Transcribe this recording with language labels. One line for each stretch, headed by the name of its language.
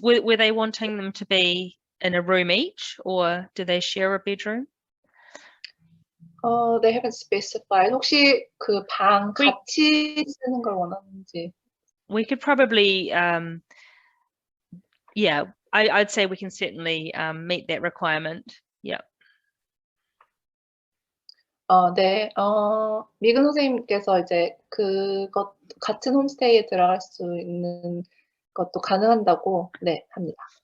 English: Were they wanting them to be in a room each, or do they share a bedroom? They haven't specified.
Korean: 혹시 그 방 같이 쓰는 걸 원하는지.
English: We could probably, yeah, I'd say we can certainly meet that requirement. Yeah.
Korean: 네, 미근 선생님께서 이제 그것 같은 홈스테이에 들어갈 수 있는 것도 가능한다고 네 합니다.